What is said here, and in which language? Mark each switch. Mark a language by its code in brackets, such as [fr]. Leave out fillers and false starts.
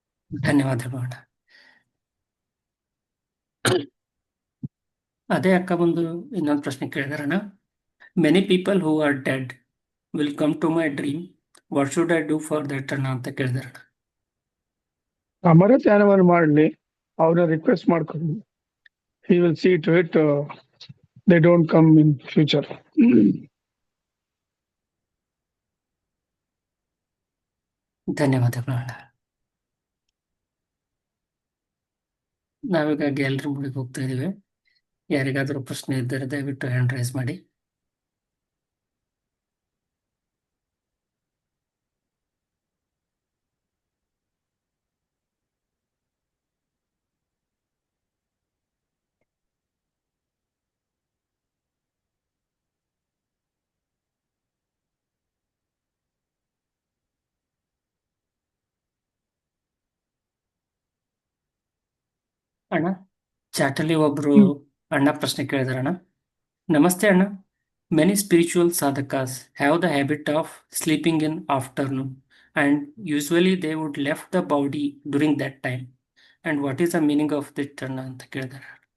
[kn] ಧನ್ಯವಾದಗಳು ಅಣ್ಣ. ಅದೇ ಅಕ್ಕ ಬಂದು ಇನ್ನೊಂದು ಪ್ರಶ್ನೆ ಕೇಳಿದಾರಣ್ಣ. [en] many people who are dead will come to my dream, what should I do for that [kn] ಅಣ್ಣ ಅಂತ ಕೇಳಿದಾರಣ್ಣ. ಅಮರ ಧ್ಯಾನವನ್ನು ಮಾಡಲಿ, ಅವ್ರನ್ನ ರಿಕ್ವೆಸ್ಟ್ ಮಾಡ್ಕೊಂಡು [en] he will see to it they don't come in future. [kn] ಧನ್ಯವಾದಗಳು ಅಣ್ಣ. ನಾವೀಗ ಗ್ಯಾಲರಿ ಮುಡಿಗೆ ಹೋಗ್ತಾ ಇದೀವಿ. ಯಾರಿಗಾದರೂ ಪ್ರಶ್ನೆ ಇದ್ದರೆ ದಯವಿಟ್ಟು ಹ್ಯಾಂಡ್ ರೈಸ್ ಮಾಡಿ. ಅಣ್ಣ ಚಾಟಲ್ಲಿ ಒಬ್ರು ಅಣ್ಣ ಪ್ರಶ್ನೆ ಕೇಳಿದಾರಣ್ಣ. ನಮಸ್ತೆ ಅಣ್ಣ, [en] many spiritual sadhakas have the habit of sleeping in afternoon and usually they would left the body during that time, and what is the meaning of this [kn] ಅಣ್ಣ ಅಂತ ಕೇಳಿದಾರೆ.